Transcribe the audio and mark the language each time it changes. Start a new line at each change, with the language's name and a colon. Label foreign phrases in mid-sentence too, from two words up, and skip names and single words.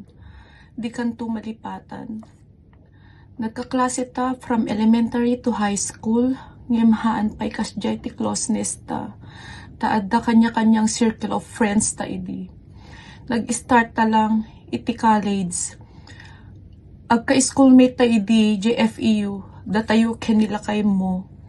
Iloko: Di kanto malipatan. Nagkaklase ta
English: from elementary to high school.
Iloko: Ngimhaan pa'y kasjay ti closeness ta. Taadda kanya-kanyang
English: circle of friends
Iloko: ta idi. Nag-start ta lang iti college. Agka-schoolmate ta idi JFEU. Datayo kenilakay mo.